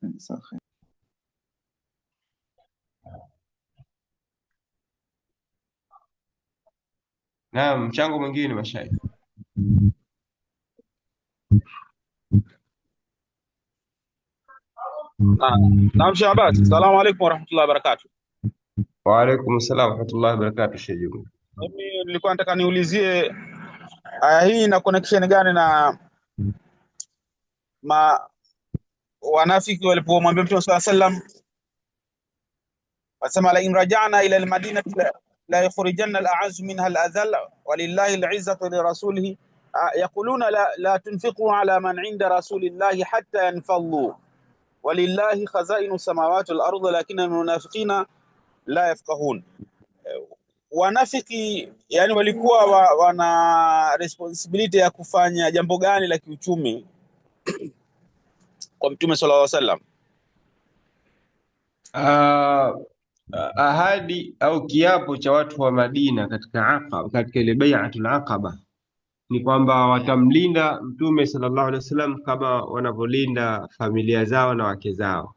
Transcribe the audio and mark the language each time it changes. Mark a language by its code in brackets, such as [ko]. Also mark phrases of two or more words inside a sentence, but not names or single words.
[sw] Naam, mchango mwingine mashaikh. Naam, Sheikh Abbas, [ar] السلام عليكم ورحمة الله وبركاته. وعليكم السلام ورحمة الله وبركاته. [sw] Sheikh Juma, mimi nilikuwa nataka niulizie aya hii ina connection gani na wanafiki walipomwambia [ar] Mtume صلى الله عليه وسلم, wasema لئن رجعنا إلى المدينة ليخرجن الأعز منها الأذل ولله العزة لرسوله يقولون لا تنفقوا على من عند رسول الله حتى ينفضوا ولله خزائن السماوات والأرض ولكن المنافقين لا يفقهون. [sw] wanafiki yani walikuwa wana responsibility ya kufanya jambo gani la kiuchumi kwa Mtume [ar] صلى الله عليه وسلم? [sw] Ah, ahadi au kiapo cha watu wa Madina katika Aqaba, katika ile [ar] بيعة العقبة [sw] ni kwamba watamlinda Mtume [ar] صلى الله عليه وسلم [sw] kama wanavyolinda familia zao na wake zao.